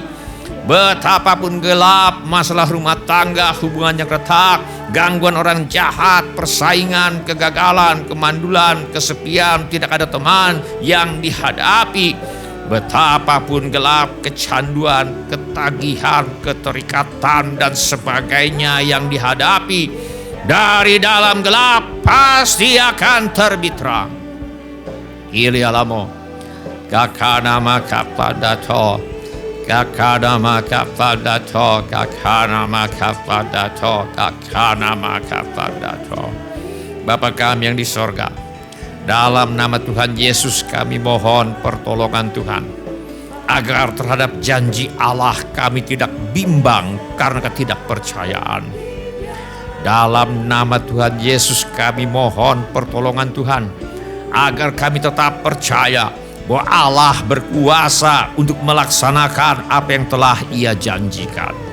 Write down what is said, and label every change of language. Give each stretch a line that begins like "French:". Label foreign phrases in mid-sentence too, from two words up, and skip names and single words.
Indonesian: betapapun gelap masalah rumah tangga, hubungan yang retak, gangguan orang jahat, persaingan, kegagalan, kemandulan, kesepian, tidak ada teman yang dihadapi, betapapun gelap, kecanduan, ketagihan, keterikatan, dan sebagainya yang dihadapi, dari dalam gelap pasti akan terbit terang. Ilialamo, kakana makapadato, kakana makapadato, kakana makapadato, kakana makapadato. Bapa kami yang di sorga, dalam nama Tuhan Yesus kami mohon pertolongan Tuhan, agar terhadap janji Allah kami tidak bimbang karena ketidakpercayaan. Dalam nama Tuhan Yesus kami mohon pertolongan Tuhan, agar kami tetap percaya bahwa Allah berkuasa untuk melaksanakan apa yang telah Ia janjikan.